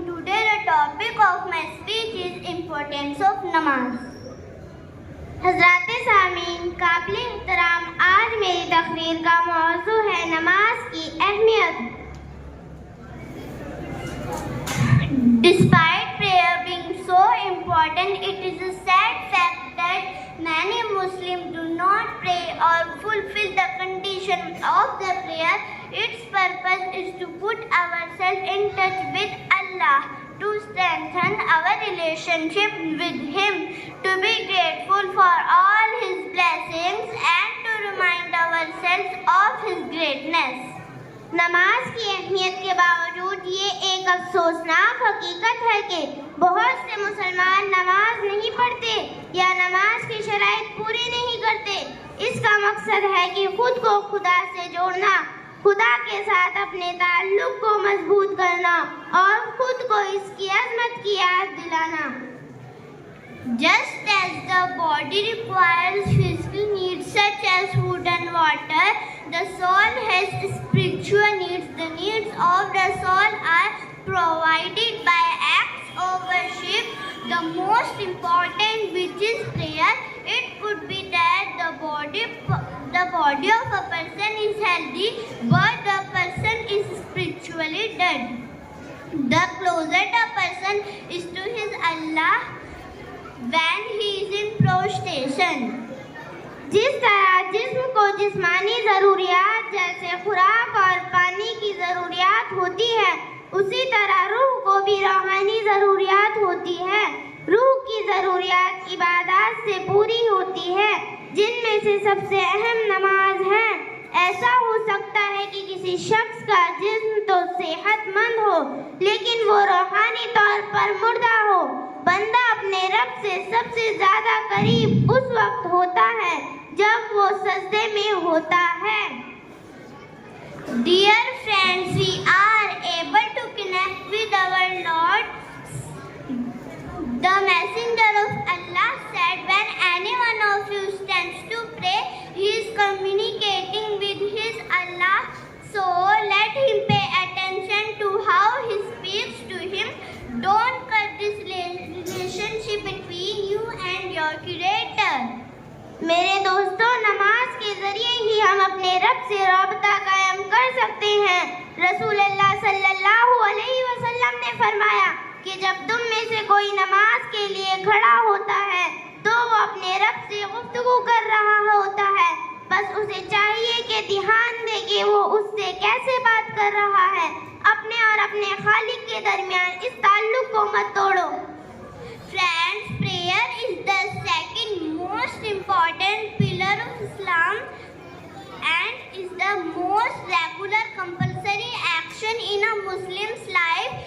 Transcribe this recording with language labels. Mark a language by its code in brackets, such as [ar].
[en] Today the topic of my speech is importance of namaz. [ur] حضرات سامعین قابل احترام، آج میری تقریر کا موضوع ہے نماز کی اہمیت. [en] Despite prayer being so important, it is a sad fact that many Muslims do not pray or fulfill the conditions of the prayer. Its purpose is to put ourselves in touch with Allah, to strengthen our relationship with Him, to be grateful for all His blessings and to remind ourselves of His greatness. [ur] نماز کی اہمیت کے باوجود یہ ایک افسوسناک حقیقت ہے کہ بہت سے مسلمان نماز نہیں پڑھتے یا نماز کی شرائط پوری نہیں کرتے. اس کا مقصد ہے کہ خود کو خدا سے جوڑنا، خدا کے ساتھ اپنے تعلق کو مضبوط کرنا اور خود کو اس کی عظمت کی یاد دلانا. [en] Just as the body requires physical needs such as food and water, the soul has spiritual needs. The needs of the soul are provided by acts of worship. The most important, which is prayer. It could be that the body of a person is healthy, but the person is spiritually dead. The closer the person is to his Allah when he is in prostration. [ur] جس طرح جسم کو جسمانی ضروریات جیسے خوراک اور پانی کی ضروریات ہوتی ہے، اسی طرح روح کو بھی روحانی ضروریات ہوتی ہے. روح کی ضروریات عبادات سے پوری ہوتی ہے، جن میں سے سب سے اہم نماز ہے. ایسا ہو سکتا ہے کہ کسی شخص کا جسم تو صحت مند ہو لیکن وہ روحانی طور پر مردہ ہو. بندہ اپنے رب سے سب سے زیادہ قریب اس وقت ہوتا ہے جب وہ سجدے میں ہوتا ہے. [en] Dear friends, we are able to connect with our Lord. The Messenger of Allah said, when any one of you stands to pray, he is communicating with his Allah. So let him pay attention to how he speaks to him. Don't cut this relationship between you and your Creator. [ur] میرے دوستوں، نماز کے ذریعے ہی ہم اپنے رب سے رابطہ قائم کر سکتے ہیں. رسول اللہ صلی اللہ علیہ وسلم نے فرمایا کہ جب تم میں سے کوئی نماز کے لیے کھڑا ہوتا ہے تو وہ اپنے رب سے گفتگو کر رہا ہوتا ہے. بس اسے چاہیے کہ دھیان دے کہ وہ اس سے کیسے بات کر رہا ہے. اپنے اور اپنے خالق کے درمیان اس تعلق کو مت توڑو. [en] Friends, prayer is the second most important pillar of Islam and is the most regular compulsory action in a Muslim's life.